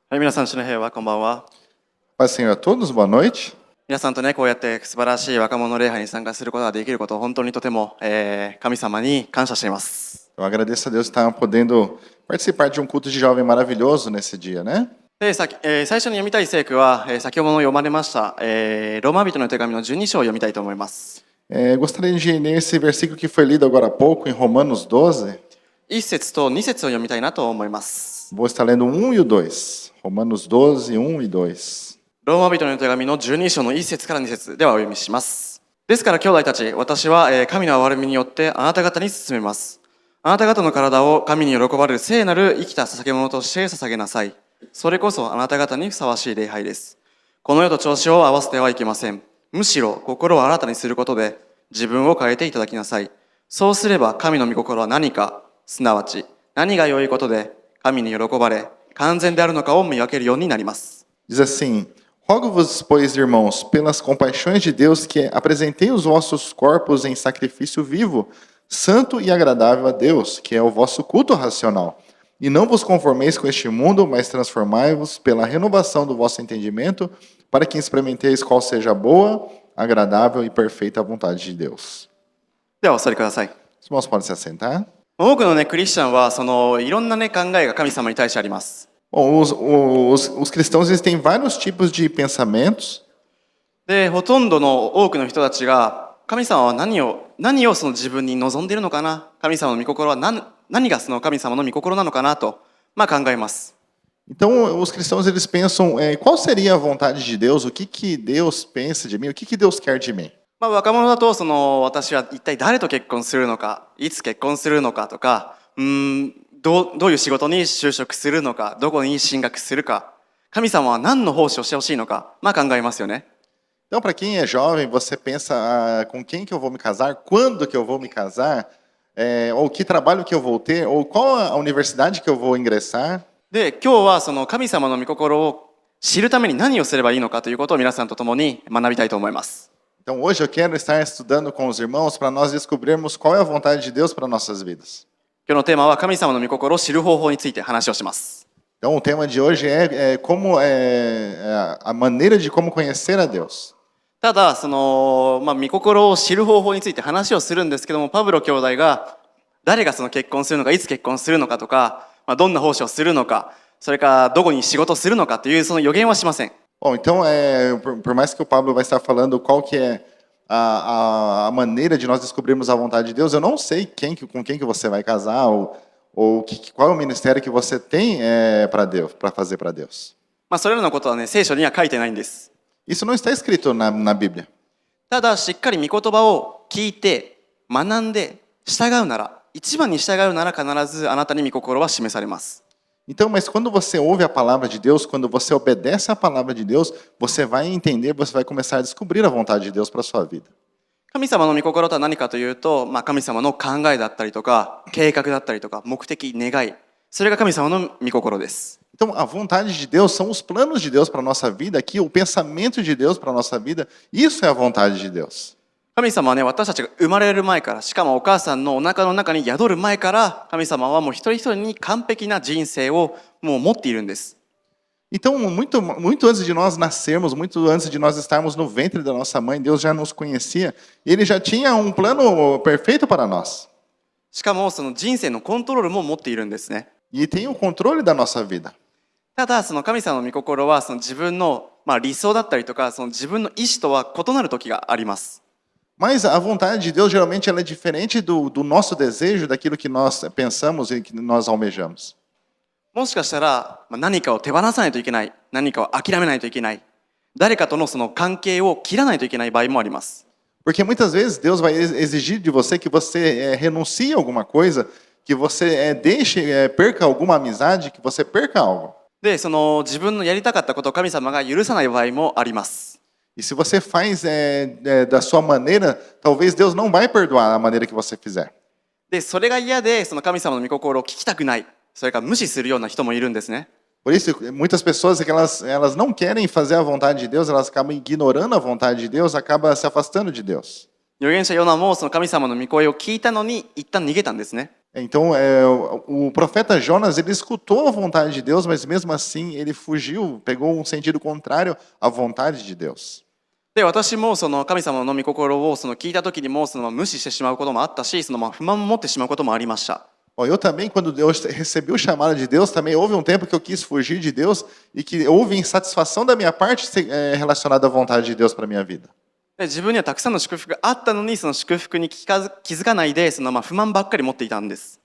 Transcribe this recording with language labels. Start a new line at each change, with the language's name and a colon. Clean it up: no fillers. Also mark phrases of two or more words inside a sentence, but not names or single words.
Japanese: はい、皆さん、主の平和、こんばんは。
Portuguese: Paz Senhor a todos, boa noite.
Japanese: 皆さんとね、こうやって素晴らしい若者礼拝に参加することができることを本当にとても、神様に感謝しています。
Portuguese: Eu agradeço a Deus estar podendo participar de um culto de jovem maravilhoso nesse dia, né?
Japanese: で、最初に読みたい聖句は、先ほど読まれました、ローマ人の手紙の12章を読みたいと思います。
Portuguese: Gostaria de ler esse versículo que foi lido agora há pouco em Romanos 12.
Japanese: 1 節と2節を読みたいなと思います。
Portuguese: Vou estar lendo o 1 e o 2. Romanos 12, 1 e 2.
Japanese: ローマ人の手紙の12章の1節から2節ではお読みします。ですから兄弟たち、私は神の憐れみによってあなた方に勧めます。あなた方の体を神に喜ばれる聖なる生きた捧げ物として捧げなさい。それこそあなた方にふさわしい礼拝です。この世と調子を合わせてはいけません。むしろ心を新たにすることで自分を変えていただきなさい。そうすれば神の御心は何か、すなわち何が良いことで神に喜ばれ完全であるのかを見分けるようになります。
Portuguese: Diz assim: Rogo-vos, pois, irmãos, pelas compaixões de Deus, que apresentei os vossos corpos em sacrifício vivo, santo e agradável a Deus, que é o vosso culto racional. E não vos conformeis com este mundo, mas transformai-vos pela renovação do vosso entendimento, para que experimenteis qual seja a boa, agradável e perfeita vontade de Deus.
Japanese: ではお座りください。
Portuguese: Os irmãos podem se assentar.
Japanese: 多くのね、クリスチャンはいろんなね、考えが神様に対してあります。
Portuguese: Bom, os cristãos eles têm vários tipos de pensamentos.
Japanese: で、ほとんどの多くの人たちが神様は何をその自分に望んでいるのかな、神様の御心は何がその神様の御心なのかなと、考えます。
Portuguese: Então, os cristãos eles pensam qual seria a vontade de Deus, o que Deus pensa de mim, o que Deus quer de mim.
Japanese: 若者だと私は一体誰と結婚するのか、いつ結婚するのかとか、どういう仕事に就職するのか、どこに進学するか、神様は何の奉仕をしてほしいのか、考えますよね。
Portuguese: Então, para quem é jovem, você pensa com quem que eu vou me casar, quando que eu vou me casar, ou que trabalho que eu vou ter, ou qual a universidade que eu vou ingressar.
Japanese: で、今日はその神様の御心を知るために何をすればいいのかということを皆さんと共に学びたいと思います。
Portuguese: Então, hoje eu quero estar estudando com os irmãos para nós descobrirmos qual é a vontade de Deus para nossas vidas.
Japanese: 今日のテーマは神様の御心を知る方法について話をします。
Portuguese: Então, o tema de hoje é como a maneira de como conhecer a Deus.
Japanese: ただ御心を知る方法について話をするんですけども、パブロ兄弟が誰がその結婚するのか、いつ結婚するのかとか、どんな奉仕をするのか、それからどこに仕事をするのかというその予言はしません。
Portuguese: Bom, então, por mais que o Pablo vai estar falando qual que é a maneira de nós descobrirmos a vontade de Deus, eu não sei com quem que você vai casar ou qual é o ministério que você tem para Deus, para fazer para Deus.
Japanese: それらのことはね、聖書には書いてないんです。
Portuguese: Isso não está escrito na Bíblia.
Japanese: ただしっかり御言葉を聞いて学んで従うなら、一番に従うなら必ずあなたに御心は示されます。
Portuguese: Então, mas quando você ouve a palavra de Deus, quando você obedece a palavra de Deus, você vai entender, você vai começar a descobrir a vontade de Deus para a sua vida.
Japanese: 神様の御心とは何かというと、神様の考えだったりとか計画だったりとか目的、願い、それが神様の御心です。
Portuguese: Então, a vontade de Deus são os planos de Deus para a nossa vida, aqui o pensamento de Deus para a nossa vida, isso é a vontade de Deus.
Japanese: 神様はね、私たちが生まれる前から、しかもお母さんのお腹の中に宿る前から、神様はもう一人一人に完璧な人生をもう持っているんです。
Portuguese: Então, muito antes de nós nascermos, muito antes de nós estarmos no ventre da nossa mãe, Deus já nos conhecia. Ele já tinha um plano perfeito para nós.
Japanese: しかもその人生のコントロールも持っているんですね。
Portuguese: E tem o controle da nossa vida.
Japanese: ただその神様の御心はその自分の理想だったりとか、その自分の意思とは異なる時があります。
Portuguese: Mas a vontade de Deus geralmente ela é diferente do nosso desejo, daquilo que nós pensamos e que nós almejamos.
Japanese: もしかしたら何かを手放さないといけない、何かを諦めないといけない、誰かとのその関係を切らないといけない場合もあります。
Portuguese: Porque muitas vezes Deus vai exigir de você que você renuncie a alguma coisa, que você perca alguma amizade, que você perca algo.
Japanese: で、その自分のやりたかったことを神様が許さない場合もあります。
Portuguese: E se você faz da sua maneira, talvez Deus não vai perdoar a maneira que você fizer.
Japanese: で、それが嫌でその神様の御心を聞きたくない、それから無視するような人もいるんですね。
Portuguese: Por isso, muitas pessoas que elas não querem fazer a vontade de Deus, elas acabam ignorando a vontade de Deus, acabam se afastando de Deus.
Japanese: 預言者ヨナもその神様の御声を聞いたのに一旦逃げたんですね。
Portuguese: Então, o profeta Jonas, ele escutou a vontade de Deus, mas mesmo assim ele fugiu, pegou um sentido contrário à vontade de Deus.
Japanese: で、私もその神様の御心を聞いた時にも無視してしまうこともあったし、不満を持ってしまうこともありました。
Portuguese: Bom, eu também, quando eu recebi o chamado de Deus, também houve um tempo que eu quis fugir de Deus e que houve insatisfação da minha parte relacionada à vontade de Deus para a minha vida.
Japanese: で、自分にはたくさんの祝福があったのに、その祝福に気づかないで、不満ばっかり持っていたんです。